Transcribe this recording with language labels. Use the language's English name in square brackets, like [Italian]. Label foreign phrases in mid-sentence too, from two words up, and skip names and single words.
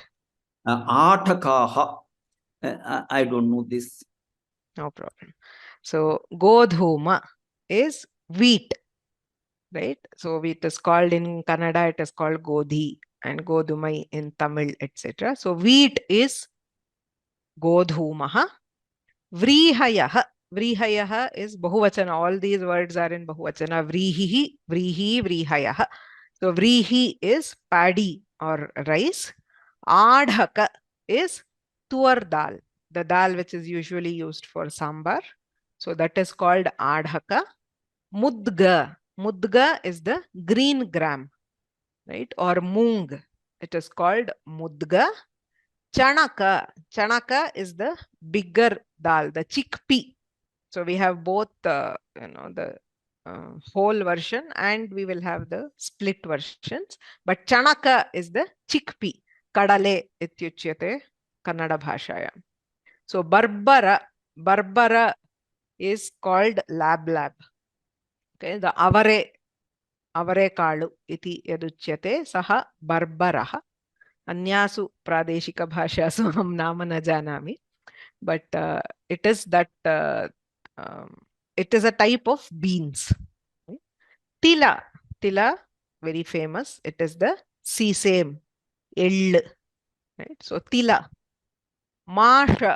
[English] Atakaha. I don't know this. No problem. So godhuma is wheat, right? So wheat is called in Kannada, it is called godhi, and godhumai in Tamil, etc. So wheat is godhumaha. Vrihayaha. Vrihayaha is bahuvachana. All these words are in bahuvachana. [Sanskrit] Vrihihi, vrihi, vrihayaha. [English] So vrihi is paddy or rice. Adhaka is [Hindi] tuar dal, [English] the dal which is usually used for sambar. So that is called adhaka. [Sanskrit] Mudga. [English] Mudga is the green gram, right? Or moong. It is called mudga. Chanaka. Chanaka is the bigger dal, the chickpea. So we have both, the whole version, and we will have the split versions. But chanaka is the chickpea. [Sanskrit] Kadale ityuchyate Kannada bhashaya. [English] So barbara. Barbara is called lab. Okay, the [Kannada] avare kalu [Sanskrit] iti yaduchyate saha barbaraha. Anyasu pradeshika bhashasu aham nama na janami. [English] But it is that it is a type of beans. Tila. Tila, very famous. It is the sesame, ell. Right? So tila. [Sanskrit] Masha.